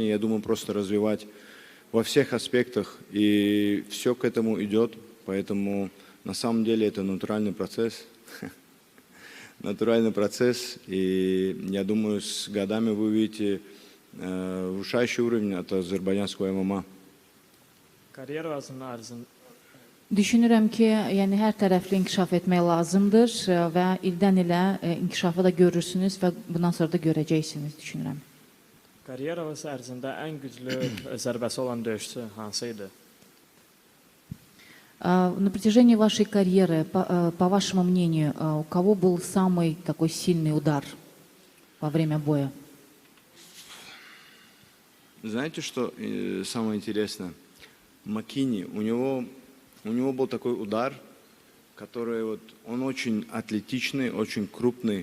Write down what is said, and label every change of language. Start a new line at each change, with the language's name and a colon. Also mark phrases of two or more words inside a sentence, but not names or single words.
Russian: Я думаю, просто развивать во всех аспектах, и все к этому идет, поэтому на самом деле это натуральный процесс. Натуральный процесс, и я думаю, с годами вы увидите повышающий уровень от азербайджанского ММА.
Azerbaijani: Karyerasının arzın Düşünürəm ki, yəni hər tərəfli inkişaf etmək lazımdır və ildən ilə inkişafı da görürsünüz və bundan sonra da görəcəksiniz, düşünürəm. Karyerası ərzində ən güclü zərbəsi olan döyüşçü hansı idi?
Russian: На протяжении вашей карьеры, по вашему мнению, у кого был самый такой сильный удар во время боя? Знаете, что самое интересное? Макини, у него был такой удар, который вот, он очень атлетичный, очень крупный.